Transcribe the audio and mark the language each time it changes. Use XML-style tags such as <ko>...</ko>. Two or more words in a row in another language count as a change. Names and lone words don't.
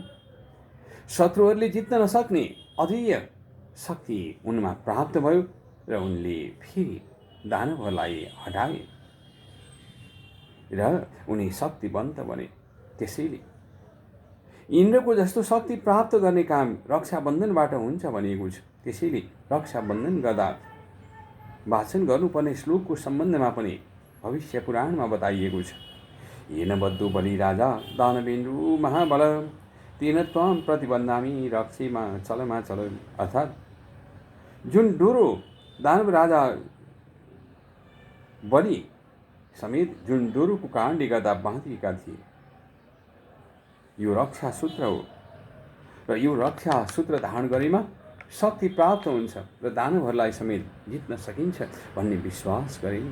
<ne>शत्रुहरूले जित्न नसक्ने अद्वितीय शक्ति उनमा प्राप्त भयो र उनले फेरि दानवहरूलाई हटाए र उनी शक्तिवन्त बने। त्यसैले इन्द्रको जस्तो शक्ति प्राप्त गर्ने काम रक्षाबन्धनबाट हुन्छ भनिएको छ। त्यसैले रक्षाबन्धन गर्दा वाचन गर्नुपर्ने श्लोकको सम्बन्धमा पनि भविष्य पुराणमा बताइएको छ।</ne> <sa>येन बद्धो बलि राजा दानवेन्द्रो महाबल तेन त्वां प्रतिबन्धामि रक्षेमा चलमा चल।</sa> <ne>अर्थात् जुन डोरो दानव राजा बलि समेत जुन डोरोको कारणले गर्दा बाँधिएका थिए। यो रक्षा सूत्र हो र यो रक्षा सूत्र धारण गरेमा शक्ति प्राप्त हुन्छ र दानवहरूलाई समेत जित्न सकिन्छ भन्ने विश्वास गरिन्छ।</ne>